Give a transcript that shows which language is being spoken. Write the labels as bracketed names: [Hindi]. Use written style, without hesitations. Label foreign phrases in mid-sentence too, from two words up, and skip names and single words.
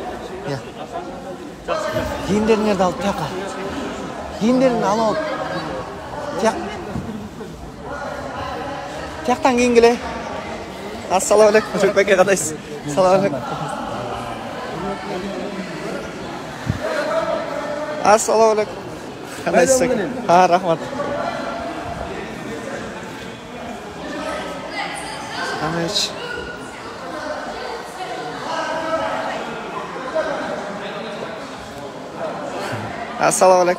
[Kazakh] Киімдеріңерді ал, тияққа. Киімдеріңді ал ал. Тияқтан кейін келе. [Arabic] السلام عليكم. [Kazakh] Жүкбеке қадайсыз. [Arabic] السلام عليكم. السلام عليكم. [Kazakh] Қадайсыз. Рахмат. Қадайсыз. [Arabic] السلام عليكم.